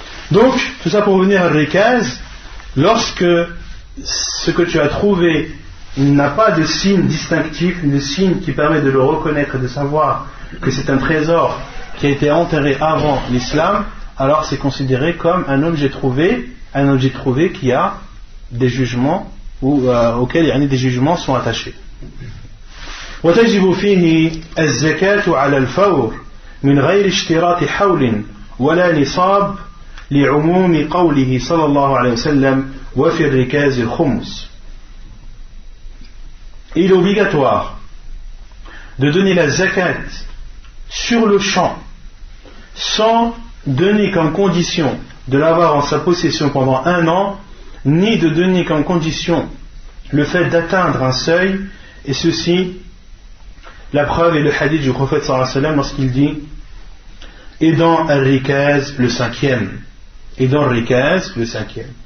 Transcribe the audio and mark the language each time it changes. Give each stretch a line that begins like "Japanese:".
French: Donc, tout ça pour revenir à Rikaz, lorsque ce que tu as trouvé n'a pas de signe distinctif, de signe qui permet de le reconnaître et de savoir que c'est un trésor qui a été enterré avant l'islam, alors c'est considéré comme un objet trouvé qui a des jugements auxquels des jugements sont attachés.
Arabic: وتجب فيه الزكاة على الفور من غير اشتراط حول ولا نصاب لعموم قوله صلى الله عليه وسلم وفي الركاز الخمس.
French: Il est obligatoire de donner la zakat sur le champ sans donner comme condition de l'avoir en sa possession pendant 1 an, ni de donner comme condition le fait d'atteindre un seuil, et ceci, la preuve est le hadith du prophète
Arabic: sallallahu alayhi wa sallam
French: lorsqu'il dit et dans Al-Rikaz le 5e, et dans Al-Rikaz le 5e.